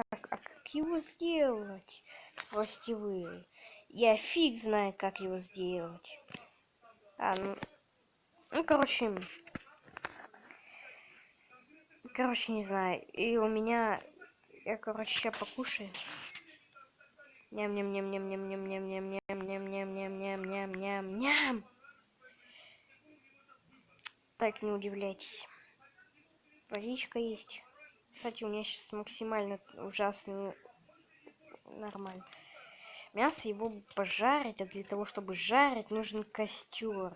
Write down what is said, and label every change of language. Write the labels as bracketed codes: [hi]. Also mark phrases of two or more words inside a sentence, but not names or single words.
[ru] А как его сделать? Спросите вы. Я фиг знает, как его сделать. Короче, не знаю. И у меня... Я, короче, сейчас покушаю. Ням-ням-ням-ням-ням-ням-ням-ням-ням-ням-ням-ням-ням. Так, не удивляйтесь. Водичка есть. Кстати, у меня сейчас максимально ужасно нормально. Мясо его пожарить, а для того, чтобы жарить, нужен костер.